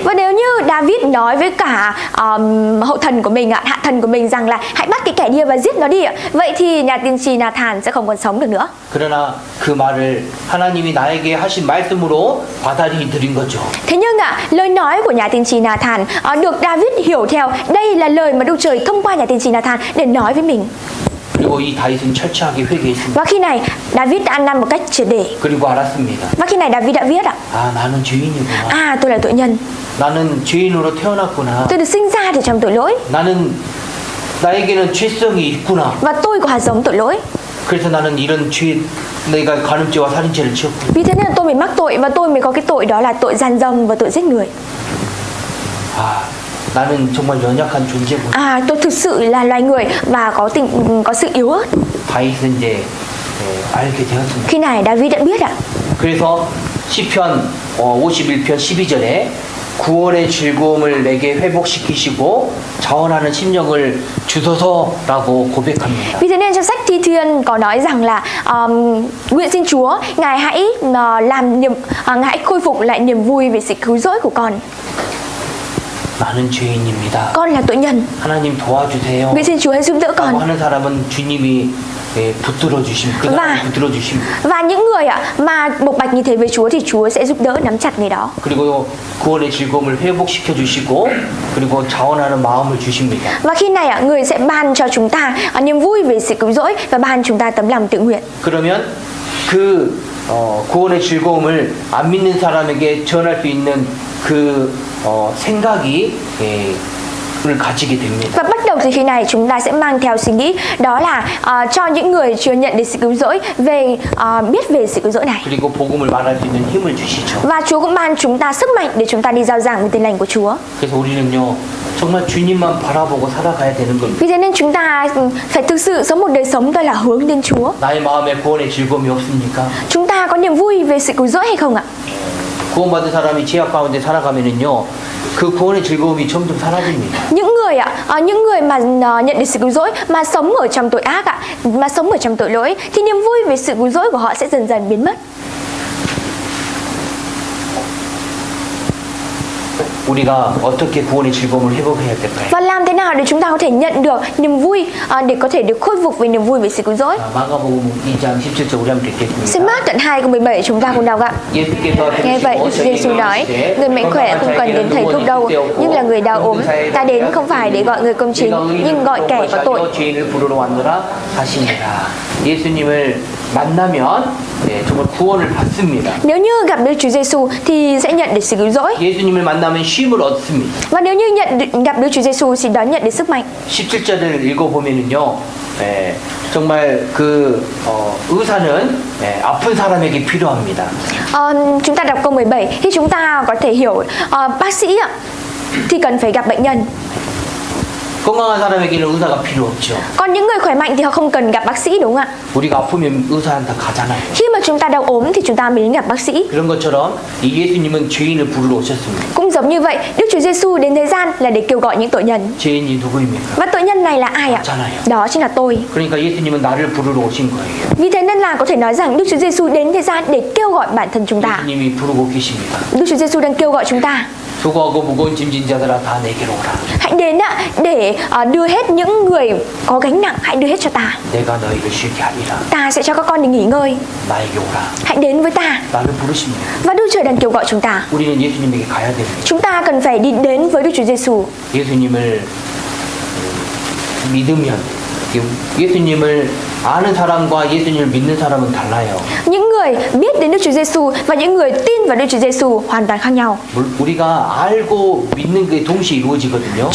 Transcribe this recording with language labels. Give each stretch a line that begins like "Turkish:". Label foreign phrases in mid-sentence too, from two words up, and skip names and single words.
Vietnamese: Và nếu như David nói với cả hậu thần của mình, hạ thần của mình rằng là hãy bắt cái kẻ kia và giết nó đi ạ, vậy thì nhà tiên tri Nathan sẽ không còn sống được nữa.
Korean: 그러나 그 말을 하나님이 나에게 하신 말씀으로 받아들인 거죠.
Vietnamese: Thế nhưng lời nói của nhà tiên tri Nathan được David hiểu theo đây là lời mà Đức Trời thông qua nhà tiên tri Nathan để nói với mình.
Korean: 그리고 이 다윗은 철저하게 회개했습니다.
Vietnamese: Và khi này David đã ăn năn một cách triệt để.
Korean: 그리고 알았습니다.
Vietnamese: Và khi này David đã biết ạ,
Korean: 아, 나는 죄인이구나.
Vietnamese: tôi là tội nhân,
Korean: 나는 죄인으로 태어났구나.
Vietnamese: tôi được sinh ra thì trong tội lỗi
Korean: 나에게는 죄성이 있구나.
Vietnamese: và tôi có hạt giống tội lỗi.
Korean: 그래서 나는 이런 내가 간음죄와 살인죄를 지었구나.
Vietnamese: Vì thế nên là tôi mới mắc tội và tôi mới có cái tội đó là tội gian dâm và tội giết người.
Korean: 아, 나는 정말 연약한 존재구나.
Vietnamese: Tôi thực sự là loài người và có sự yếu ớt.
Korean: 다윗은 이제 알게 되었습니다.
Vietnamese: Khi này David đã biết ạ.
Korean: 그래서 시편 51편 12절에 구원의 즐거움을 내게 회복시키시고 자원하는 심령을 주소서라고 고백합니다.
Vietnamese: Vì thế nên trong sách Thi Thiên có nói rằng là nguyện xin Chúa Ngài hãy hãy khôi phục lại niềm vui về sự cứu rỗi của con.
Korean: 나는 죄인입니다.
Vietnamese: Con là tội nhân.
Korean: 하나님 도와주세요.
Vietnamese: Nguyện xin Chúa hãy giúp đỡ con.
Korean: 라고 하는 사람은 주님이 붙들어 주십니다. 붙들어 주십니다.
Vietnamese: Và những người mà bộc bạch như thế với Chúa thì Chúa sẽ giúp đỡ nắm chặt người đó.
Korean: 그리고 구원의 즐거움을 회복시켜 주시고 그리고 자원하는 마음을 주십니다.
Vietnamese: Và khi này người sẽ ban cho chúng ta niềm vui về sự cứu rỗi và ban chúng ta tấm lòng tự nguyện.
Korean: 그러면 그 구원의 즐거움을 안 믿는 사람에게 전할 수 있는 그 생각이 을 가지게 됩니다.
Vietnamese: Và bắt đầu từ khi này chúng ta sẽ mang theo suy nghĩ đó là cho những người chưa nhận được sự cứu rỗi biết về sự cứu rỗi này.
Korean: 그리고 복음을 말할 수 있는 힘을 주시죠.
Vietnamese: Và Chúa cũng ban chúng ta sức mạnh để chúng ta đi rao giảng về tin lành của Chúa.
Korean: 그래서 우리는요 정말 주님만 바라보고 살아가야 되는 겁니다.
Vietnamese: Vì thế nên chúng ta phải thực sự sống một đời sống đó là hướng đến Chúa.
Korean: 나의 마음에 구원의 즐거움이 없습니까?
Vietnamese: Chúng ta có niềm vui về sự cứu rỗi hay không ạ?
Korean: 구원받은 사람이 죄악 가운데 살아가면은요 그 구원의 즐거움이 점점 사라집니다.
Vietnamese: Những người mà nhận được sự cứu rỗi mà sống ở trong tội ác mà sống ở trong tội lỗi thì niềm vui về sự cứu rỗi của họ sẽ dần dần biến mất.
Korean: 우리가 어떻게 구원의 즐거움을 회복해야 될까요?
Vietnamese: Và làm thế nào để chúng ta có thể nhận được niềm vui để có thể được khôi phục về niềm vui về sự cứu rỗi?
Korean: 마가복음 2장 17절 우리 함께
Vietnamese: Xin
Korean: 읽겠습니다.
Vietnamese: Mác đoạn 2 câu 17 chúng ta cùng đọc ạ.
Korean: 예수께서
Vietnamese: Nghe vậy Đức Chúa Giêsu nói, người mạnh khỏe không cần đến thầy thuốc đâu, nhưng là người đau ốm. Ta đến không phải để gọi người công chính, nhưng gọi kẻ có tội.
Korean: 죄인을 부르러 왔노라 하시니라. 예수님을 만나면 정말 구원을 받습니다.
Vietnamese: Nếu như gặp Đức Chúa Giêsu thì sẽ nhận được sự cứu rỗi.
Korean: 예수님을 만나면 쉼을 얻습니다.
Vietnamese: Và nếu như gặp Đức Chúa Giêsu thì đón nhận được sức mạnh.
Korean: 17절을 읽어보면은요, 정말 그 의사는 아픈 사람에게 필요합니다.
Vietnamese: Chúng ta đọc câu 17 thì chúng ta có thể hiểu bác sĩ thì cần phải gặp bệnh nhân.
Korean: 건강한 사람에게는 의사가 필요 없죠.
Vietnamese: Còn những người khỏe mạnh thì họ không cần gặp bác sĩ, đúng không ạ?
Korean: 우리가 아프면 의사한테 가잖아요.
Vietnamese: Khi mà chúng ta đau ốm thì chúng ta mới đến gặp bác sĩ.
Korean: 그런 것처럼 이 예수님은 죄인을 부르러 오셨습니다.
Vietnamese: Cũng giống như vậy, Đức Chúa Giêsu đến thế gian là để kêu gọi những tội nhân.
Korean: 죄인이 누구입니까?
Vietnamese: Và tội nhân này là ai ạ? Đó chính là tôi.
Korean: 그러니까 예수님은 나를 부르러 오신 거예요.
Vietnamese: Vì thế nên là có thể nói rằng Đức Chúa Giêsu đến thế gian để kêu gọi bản thân chúng ta.
Korean: 예수님이 부르고 계십니다.
Vietnamese: Đức Chúa Giêsu đang kêu gọi chúng ta.
Korean: 수고하고 무거운 짐진 자들아 다 내게로 오라.
Vietnamese: Hãy đến để đưa hết những người có gánh nặng, hãy đưa hết cho ta.
Korean: 내가 너희를 쉬게 하리라.
Vietnamese: Ta sẽ cho các con được nghỉ ngơi.
Korean: 나에게 오라.
Vietnamese: Hãy đến với ta.
Korean: 나를 부르십니다.
Vietnamese: Và Đức Trời đang kêu gọi chúng ta.
Korean: 우리는 예수님에게 가야 됩니다.
Vietnamese: Chúng ta cần phải đi đến với Đức Chúa Giêsu.
Korean: 예수님을 믿으면 예수님을 아는 사람과 예수님을 믿는 사람은 달라요.
Vietnamese: Những người biết đến Đức Chúa Giêsu và những người tin vào Đức Chúa Giêsu hoàn toàn khác nhau.
Korean: 우리가 알고 믿는 게 동시에 이루어지거든요.